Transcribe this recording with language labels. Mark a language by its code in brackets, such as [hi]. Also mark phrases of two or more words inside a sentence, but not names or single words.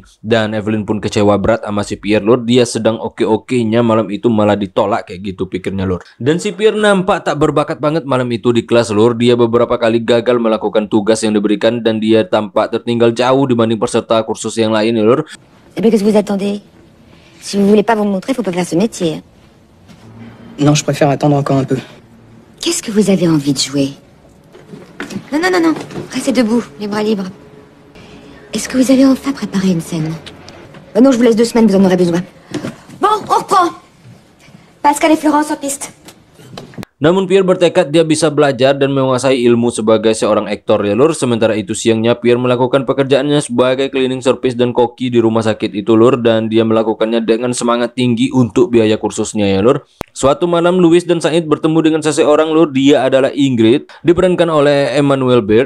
[id] Dan Evelyn pun kecewa berat sama si Pierre lur. Dia sedang oke-okenya malam itu malah ditolak kayak gitu pikirnya lur. Dan si Pierre nampak tak berbakat banget malam itu di kelas lur. Dia beberapa kali gagal melakukan tugas yang diberikan dan dia tampak tertinggal jauh dibanding peserta kursus yang lain ya lur. [fr] Eh bien, qu'est-ce que vous attendez? Si vous voulez pas vous montrer, faut pas faire ce métier. Non, je préfère attendre encore un peu. Qu'est-ce que vous avez envie de jouer? Non, non, non, non. Restez debout, les bras libres. Est-ce que vous avez enfin préparé une scène? Non, je vous laisse 2 semaines, vous en aurez besoin. Bon, on reprend. Pascal et Florence en piste. [id] Namun Pierre bertekad dia bisa belajar dan menguasai ilmu sebagai seorang aktor ya lur. Sementara itu siangnya Pierre melakukan pekerjaannya sebagai [en] cleaning service [id] dan koki di rumah sakit itu lur, dan dia melakukannya dengan semangat tinggi untuk biaya kursusnya ya lur. Suatu malam Louis dan Said bertemu dengan seseorang lur. Dia adalah Ingrid, diperankan oleh Emmanuel Baird.